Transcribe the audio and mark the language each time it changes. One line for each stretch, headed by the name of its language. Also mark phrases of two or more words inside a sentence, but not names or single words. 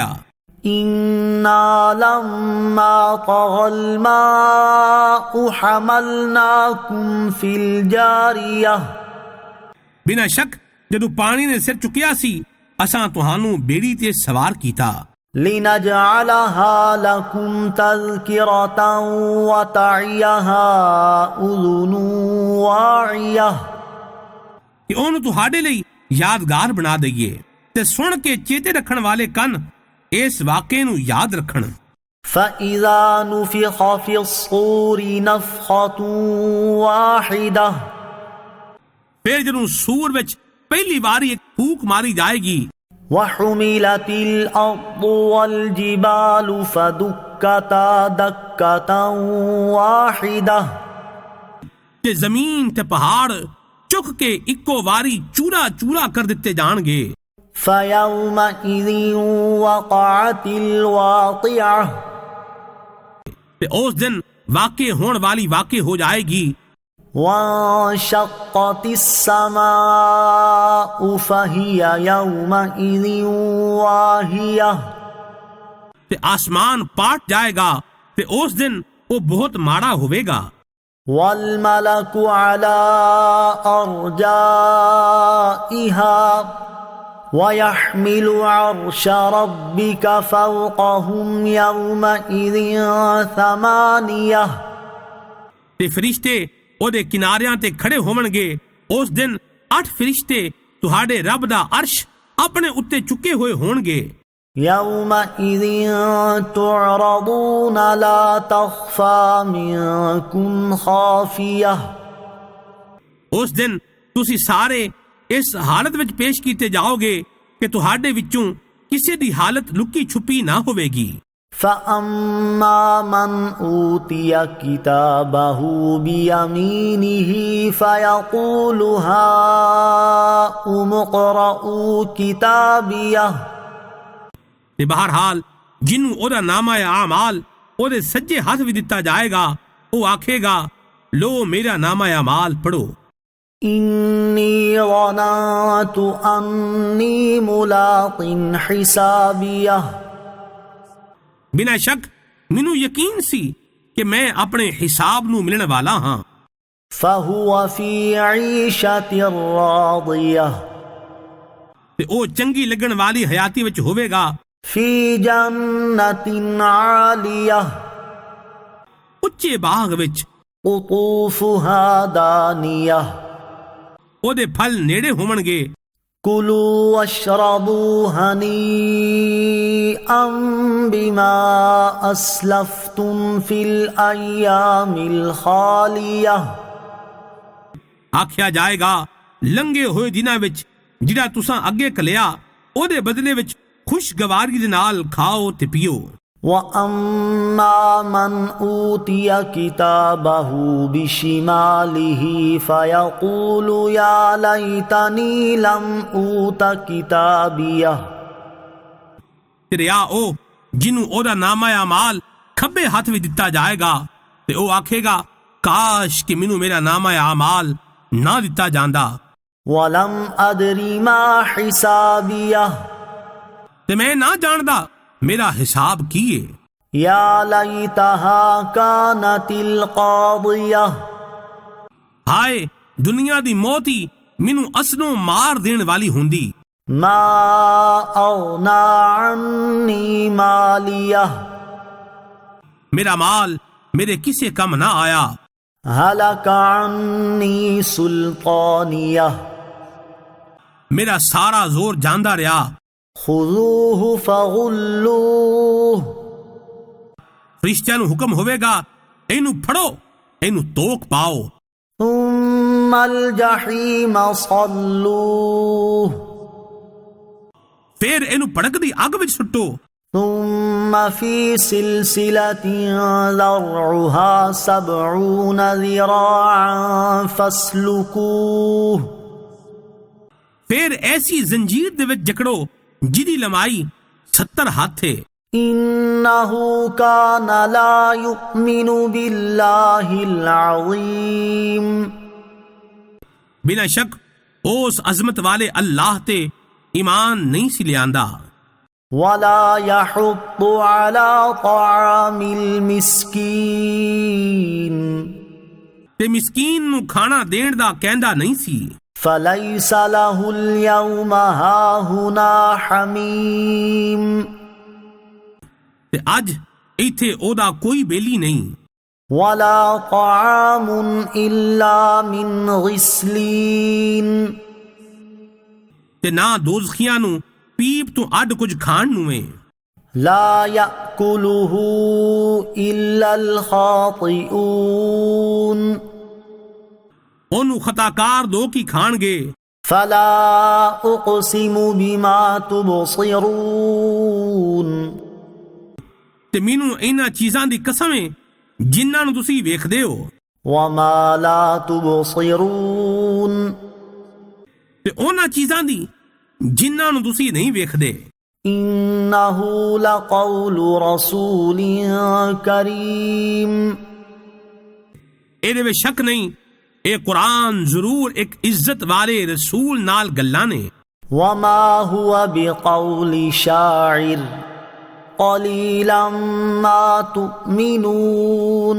Arabic: إِنَّا لَمَّا طَغَى الْمَاءُ حَمَلْنَاكُمْ فِي الْجَارِيَةِ،
Punjabi: ਬਿਨਾਂ ਸ਼ੱਕ ਜਦੋਂ ਪਾਣੀ ਨੇ ਸਿਰ ਚੁੱਕਿਆ ਸੀ ਅਸਾਂ ਤੁਹਾਨੂੰ ਬੇੜੀ ਤੇ ਸਵਾਰ ਕੀਤਾ।
Arabic: لِنَجْعَلَهَا لَكُمْ تَذْكِرَةً وَتَعِيَهَا أُذُنٌ وَاعِيَةٌ،
Punjabi: ਕਿ ਉਹਨੂੰ ਤੁਹਾਡੇ ਲਈ ਯਾਦਗਾਰ ਬਣਾ ਦਈਏ ਤੇ ਸੁਣ ਕੇ ਚੇਤੇ ਰੱਖਣ ਵਾਲੇ ਕੰਨ ਇਸ ਵਾਕਿਏ ਨੂੰ ਯਾਦ ਰੱਖਣ۔
Arabic: فَإِذَا نُفِخَ فِي الصُّورِ نَفْخَةٌ وَاحِدَةٌ،
Punjabi: ਫਿਰ ਜਦੋਂ ਸੂਰ ਵਿੱਚ ਪਹਿਲੀ ਵਾਰੀ ਇੱਕ ਫੂਕ ਮਾਰੀ ਜਾਏਗੀ।
Arabic: وَحُمِلَتِ الْأَرْضُ وَالْجِبَالُ فَدُكَّتَا دَكَّةً وَاحِدَةً،
Punjabi: ਕਿ ਜ਼ਮੀਨ ਤੇ ਪਹਾੜ ਚੁੱਕ ਕੇ ਇੱਕੋ ਵਾਰੀ ਚੂਰਾ ਚੂਰਾ ਕਰ ਦਿੱਤੇ ਜਾਣਗੇ।
Arabic: فَيَوْمَئِذٍ وَقَعَتِ الْوَاقِعَةُ،
Punjabi: ਤੇ ਉਸ ਦਿਨ ਵਾਕਿਆ ਹੋਣ ਵਾਲੀ ਵਾਕਿਆ ਹੋ ਜਾਏਗੀ।
Arabic: وَانشَقَّتِ السَّمَاءُ فَهِيَ يَوْمَئِذٍ وَاهِيَةٌ،
Punjabi: ਤੇ ਆਸਮਾਨ ਪਾਟ ਜਾਏਗਾ ਤੇ ਉਸ ਦਿਨ ਉਹ ਬਹੁਤ ਮਾੜਾ ਹੋਵੇਗਾ۔
Arabic: وَالْمَلَكُ عَلَى أَرْجَائِهَا وَيَحْمِلُ عَرْشَ رَبِّكَ فَوْقَهُمْ يَوْمَئِذٍ 8،
Punjabi: ਤੇ ਫਰਿਸ਼ਤੇ ਉਹਦੇ ਕਿਨਾਰਿਆਂ ਤੇ ਖੜੇ ਹੋਣਗੇ। ਉਸ ਦਿਨ 8 ਫਰਿਸ਼ਤੇ ਤੁਹਾਡੇ ਰੱਬ ਦਾ ਅਰਸ਼ ਆਪਣੇ ਉੱਤੇ ਚੁੱਕੇ ਹੋਏ ਹੋਣਗੇ۔
Arabic: يومئذ تعرضون لا تخفى منكم خافية
Punjabi: اس دن تسی سارے اس حالت وچ پیش کیتے جاؤ گے کہ تہاڈے وچوں کسی دی حالت لکی چھپی نہ ہوے گی.
Arabic: فَأَمَّا مَنْ أُوتِيَ كِتَابَهُ بِيَمِينِهِ فَيَقُولُ هَاؤُمُ اقْرَءُوا كِتَابِيَهْ.
Punjabi: بہرحال جنوں اودا نامہ اعمال اودے سجے ہاتھ وچ دتا جائے گا وہ آکھے گا لو میرا نامہ اعمال پڑھو.
Arabic: إِنِّي ظَنَنتُ أَنِّي مُلَاقٍ حِسَابِيَهْ.
Punjabi: بنا شک مینوں یقین سی کہ میں اپنے حساب نو ملن والا ہاں.
Arabic: فَهُوَ فِي عِيشَةٍ رَاضِيَةٍ.
Punjabi: تے او چنگی لگن والی حیاتی وچ ہوے گا.
Arabic: فِي جَنَّةٍ عَالِيَةٍ.
Punjabi: اچے باغ وچ.
Arabic: قُطُوفُهَا دَانِيَةٌ.
Punjabi: او دے پھل نیڑے ہون گے.
Arabic: كُلُوا وَاشْرَبُوا هَنِيئًا بِمَا أَسْلَفْتُمْ فِي الْأَيَّامِ الْخَالِيَةِ.
Punjabi: آکھیا جائے گا لنگے ہوئے دناں وچ جڑا تساں اگے کلیا او دے بدلے وچ خوشگواری دے نال کھاؤ تے پیو.
Arabic: وَأَمَّا مَنْ أُوتِيَ كِتَابَهُ بِشِمَالِهِ فَيَقُولُ يَا لَيْتَنِي لَمْ أُوتَ كِتَابِيَهْ.
Punjabi: تیریا او جنوں اودا نامہ اعمال کھبے ہاتھ وچ دتا جائے گا تے او آکھے گا کاش کہ مینوں میرا نامہ اعمال نہ دتا جاندا.
Arabic: وَلَمْ أَدْرِ مَا حِسَابِيَهْ.
Punjabi: تے میں نہ جاندا میرا حساب کیے.
Arabic: یا لیتہا کانت القاضیہ.
Punjabi: ہائے دنیا دی موت ہی مینوں اصلوں مار دین والی ہوندی.
Arabic: ما اغنا عنی مالیہ.
Punjabi: میرا مال میرے کسے کم نہ آیا.
Arabic: ہلک عنی سلطانیہ.
Punjabi: میرا سارا زور جاندہ رہا.
Arabic: خذوہ فغلوہ.
Punjabi: فرشتیاں نو حکم ہوئے گا اینو پھڑو اینو توک پاؤ.
Arabic: ثم الجحیم صلوہ.
Punjabi: پھر اینو پڑک دی اگ وچ سٹو.
Arabic: ثم فی سلسلۃ ذرعها 70 ذراعا فاسلکوہ.
Punjabi: پھر ایسی زنجیر دے وچ جکڑو جدی لمائی 70 ہاتھ ہے.
Arabic: انہ کان لا یؤمن باللہ العظیم.
Punjabi: بلا شک اس عظمت والے اللہ تے ایمان نہیں سی لیاندا.
Arabic: ولا یحض علی طعام المسکین.
Punjabi: تے مسکین نو کھانا دین دا کہندا نہیں سی.
Arabic: فلیس لہ اليوم ہاہنا حمیم.
Punjabi: تے اج ایتھے او دا کوئی بیلی نہیں.
Arabic: ولا طعام الا من غسلین.
Punjabi: تے نہ دوزخیاں نو پیپ تو اڈ کچھ کھان نو ہے.
Arabic: لا یأکلہ الا الخاطئون.
Punjabi: اونو خطاکار دو کی کھان گے.
Arabic: فلا اقسم بما تبصرون.
Punjabi: تے مینوں اینا چیزاں دی قسم ہے جنہاں نو تسی ویکھدے ہو.
Arabic: وما لا تبصرون.
Punjabi: تے اونا چیزاں دی جنہاں نو تسی نہیں ویکھدے.
Arabic: انہ لقول رسول کریم.
Punjabi: اے دے شک نہیں اے قرآن ضرور ایک عزت والے رسول نال گلاں نے.
Arabic: وما هو بقول شاعر قلیلا ما تؤمنون.